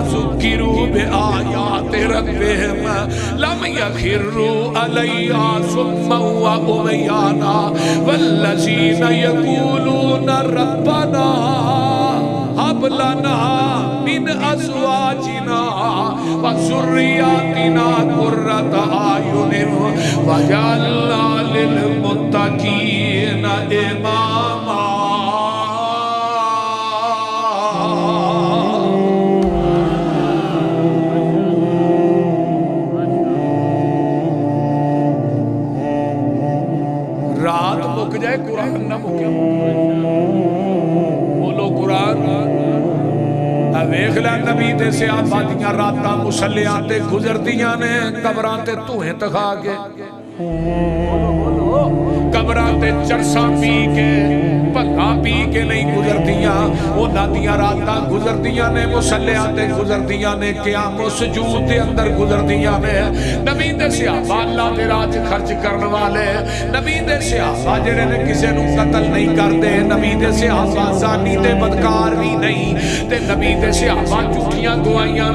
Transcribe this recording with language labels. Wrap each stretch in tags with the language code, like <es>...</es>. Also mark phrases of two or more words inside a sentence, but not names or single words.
<ar>ذُكِّرُوا بِآيَاتِ رَبِّهِمْ لَمْ يَخِرُّوا عَلَيْهَا صُمًّا وَعُمْيَانًا وَالَّذِينَ يَقُولُونَ رَبَّنَا هب لنا من أزواجنا وذرياتنا قرة أعين واجعلنا للمتقين إماما</ar> <pa>رات مک جائے قرآن نہ مکے بولو قرآن ویکھ لے نبی دے صحابہ دیاں راتاں مسلیاں تے گزردیاں نے قبراں تے دھوئیں تکھا کے قبراں تے چرساں پی کے پگا پی کے نہیں گزردیاں انہاں دیاں راتاں گزردیاں نے مسلیاں تے گزردیاں نے قیام و سجود دے اندر گزردیاں نے نبی دے صحابہ اللہ دے راہ خرچ کرن والے نبی دے صحابہ جڑے نے کسے نو قتل نہیں کردے نبی دے صحابہ زانی تے بدکار بھی نہیں تے نبی دے صحابہ جھوٹیاں گواہیاں</pa>